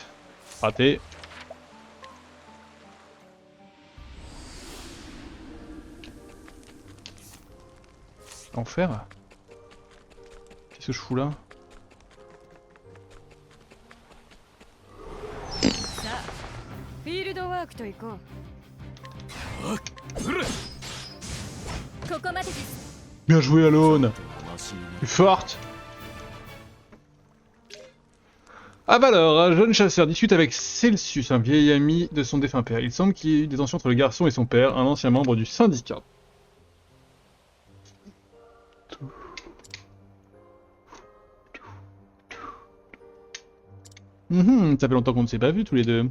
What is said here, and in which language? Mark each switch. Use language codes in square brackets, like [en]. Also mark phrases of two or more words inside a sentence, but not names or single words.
[fr] Raté. Enfer? Qu'est-ce que je fous là? [ja] さあフィールドワークと行こう。ここまでです。 [fr] Bien joué, Alone! [ja] 話になる [fr] Plus forte! Ah bah alors, un jeune chasseur discute avec Celsius, un vieil ami de son défunt père. Il semble qu'il y ait eu des tensions entre le garçon et son père, un ancien membre du syndicat. Ça fait longtemps qu'on ne s'est pas vus tous les deux.